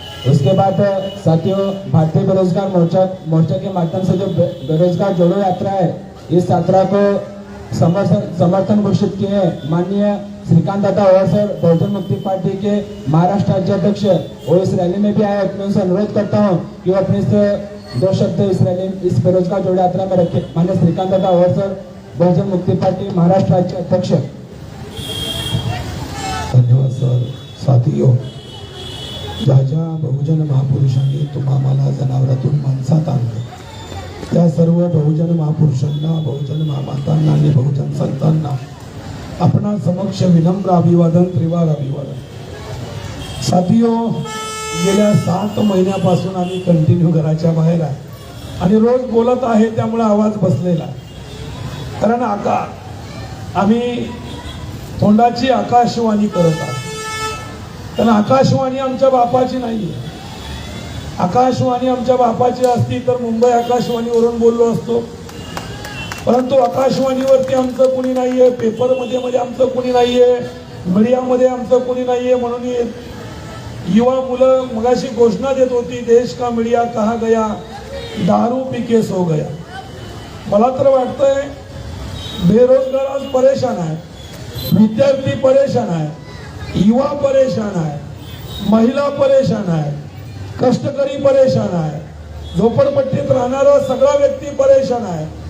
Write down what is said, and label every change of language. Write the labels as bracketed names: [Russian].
[Hindi] उसके बाद साथियों, भारतीय बेरोजगार मोर्चा के माध्यम से जो बेरोजगार जोड़ो यात्रा है, इस यात्रा को समर्थन घोषित किए हैं माननीय श्रीकांत दादा और सर, बहुजन मुक्ति पार्टी के महाराष्ट्र राज्य अध्यक्ष। और इस रैली में भी आए, मैं उनसे अनुरोध करता हूँ कि वो अपने दो शब्द इस बेरोजगार जोड़ो यात्रा में रखे। माननीय श्रीकांत दादा और सर, बहुजन मुक्ति पार्टी महाराष्ट्र राज्य अध्यक्ष। धन्यवाद सर। [Marathi] साथियों, ज्या ज्या बहुजन महापुरुषांनी तुम्हाला जनावरातून माणसात आणलं, त्या सर्व बहुजन महापुरुषांना, बहुजन महामातांना आणि बहुजन संतांना आपणा समक्ष विनम्र अभिवादन, त्रिवार अभिवादन। साथियों, गेल्या 7 महिन्यापासून आम्ही कंटिन्यू घराच्या बाहेर आहे आणि रोज बोलत आहे, त्यामुळे आवाज बसलेला आहे। कारण आम्ही तोंडाची आकाशवाणी करत आहोत, पण आकाशवाणी आमच्या बापाची नाहीये। आकाशवाणी आमच्या बापाची असती तर मुंबई आकाशवाणीवरून बोललो असतो, परंतु आकाशवाणीवरती आमचं कुणी नाहीये, पेपरमध्ये आमचं कुणी नाहीये, मीडियामध्ये आमचं कुणी नाहीये। म्हणून युवा मुलं मगाशी घोषणा देत होती, [Hindi] देश का मीडिया कहा गया, दारू पी के सो गया। [Marathi] मला तर वाटतंय बेरोजगार आज परेशान आहे, विद्यार्थी परेशान आहे, युवा परेशान आहे, महिला परेशान आहे, कष्टकरी परेशान आहे, झोपडपट्टीत राहणारा सगळा व्यक्ती परेशान आहे।